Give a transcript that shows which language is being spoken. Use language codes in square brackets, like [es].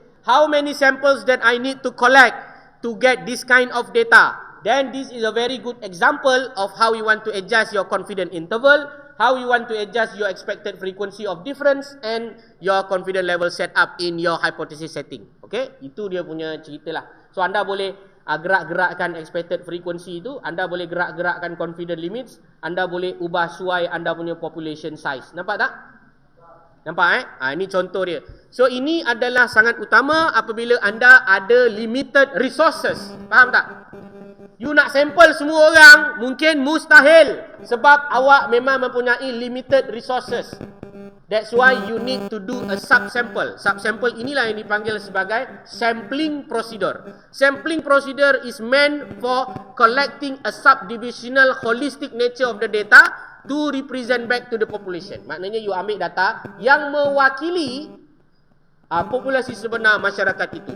[en] How many samples that I need to collect to get this kind of data? Then this is a very good example of how you want to adjust your confidence interval, how you want to adjust your expected frequency of difference and your confidence level set up in your hypothesis setting. Okay? [ms] Itu dia punya cerita lah. So anda boleh gerak-gerakkan expected frequency itu, anda boleh gerak-gerakkan confidence limits, anda boleh ubah suai anda punya population size. Nampak tak? Nampak ini contoh dia. So ini adalah sangat utama apabila anda ada limited resources. Faham tak? You nak sampel semua orang mungkin mustahil sebab awak memang mempunyai limited resources. [en] That's why you need to do a subsample. [ms] Subsample inilah yang dipanggil sebagai sampling procedure. [en] Sampling procedure is meant for collecting a subdivisional holistic nature of the data to represent back to the population. [ms] Maknanya you ambil data yang mewakili populasi sebenar masyarakat itu.